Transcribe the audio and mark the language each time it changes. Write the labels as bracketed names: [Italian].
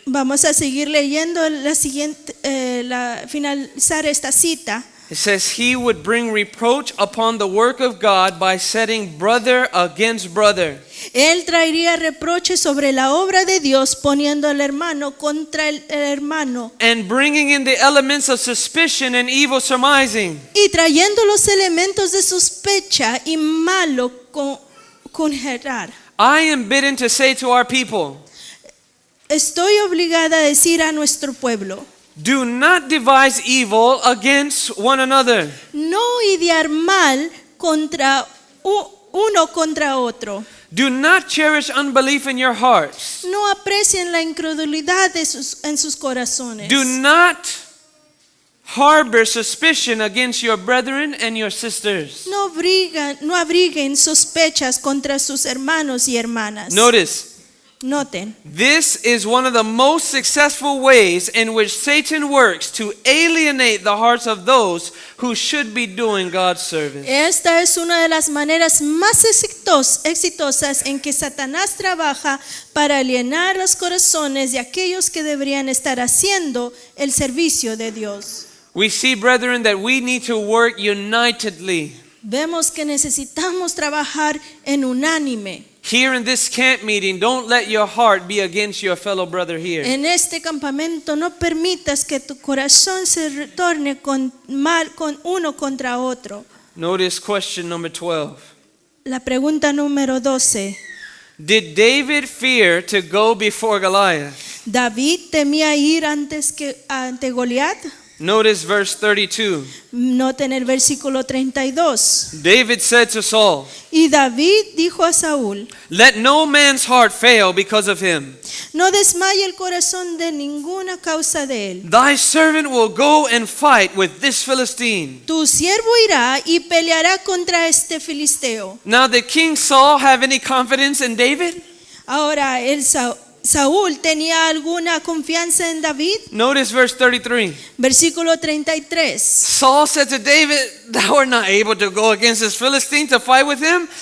[Spanish] Vamos a seguir leyendo la siguiente, finalizar esta cita. [English] It says, he would bring reproach upon the work of God by setting brother against brother. [Spanish] Él traería reproche sobre la obra de Dios poniendo al hermano contra el hermano [English] And bringing in the elements of suspicion and evil surmising. [Spanish] y trayendo los elementos de sospecha y malo conjerar. [English] I am bidden to say to our people, [Spanish] Estoy obligada a decir a nuestro pueblo, [English] do not devise evil against one another. [Spanish] no idear mal contra uno contra otro. [English] Do not cherish unbelief in your hearts. [Spanish] No aprecien la incredulidad en sus corazones. [English] Do not harbor suspicion against your brethren and your sisters. [Spanish] No abriguen sospechas contra sus hermanos y hermanas. [English] Notice, [Spanish] Noten, [English] this is one of the most successful ways in which Satan works to alienate the hearts of those who should be doing God's service. [Spanish] esta es una de las maneras más exitosas en que Satanás trabaja para alienar los corazones de aquellos que deberían estar haciendo el servicio de Dios. [English] We see, brethren, that we need to work unitedly. [Spanish] Vemos que necesitamos trabajar en unánime. [English] Here in this camp meeting, don't let your heart be against your fellow brother here. [Spanish] En este campamento no permitas que tu corazón se retorne con uno contra otro. [English] Notice question number 12. [Spanish] La pregunta número 12. [English] Did David fear to go before Goliath? [Spanish] ¿David temía ir ante Goliat? [English] Notice verse 32. [Spanish] Noten el versículo 32. [English] David said to Saul, [Spanish] Y David dijo a Saúl, [English] "Let no man's heart fail because of him. [Spanish] no desmaye el corazón de ninguna causa de él. [English] Thy servant will go and fight with this Philistine." [Spanish] Tu siervo irá y peleará contra este filisteo. [English] Now did King Saul have any confidence in David? [Spanish] Ahora, Saúl tenía alguna confianza en David. [English] Notice verse 33. [Spanish] Versículo 33. [English] Saul said to David, "Thou art not able to go against this Philistine to fight with him.